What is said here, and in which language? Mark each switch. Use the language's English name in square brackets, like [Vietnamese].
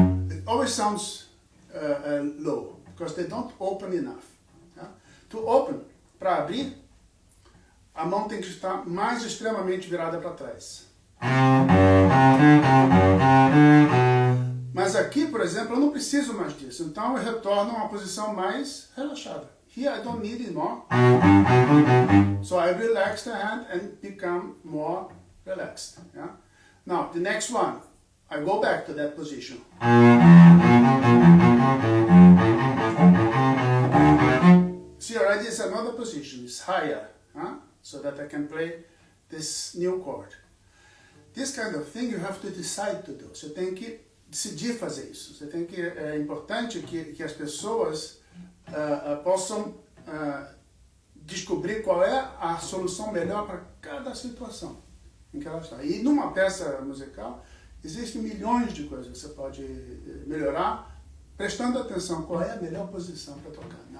[English] It always sounds low, because they don't open enough. To open, [Portuguese] para abrir, a mão tem que estar mais extremamente virada para trás. Mas aqui, por exemplo, eu não preciso mais disso, então eu retorno a uma posição mais relaxada. [English] Here I don't need it more. So I relax the hand and become more relaxed. Now, the next one, I go back to that position. See, already it's another position, it's higher, so that I can play this new chord. This kind of thing you have to decide to do. [Portuguese] Você tem que decidir fazer isso. É importante que as pessoas possam descobrir qual é a solução melhor para cada situação em que ela está. E numa peça musical, existem milhões de coisas que você pode melhorar prestando atenção qual é a melhor posição para tocar.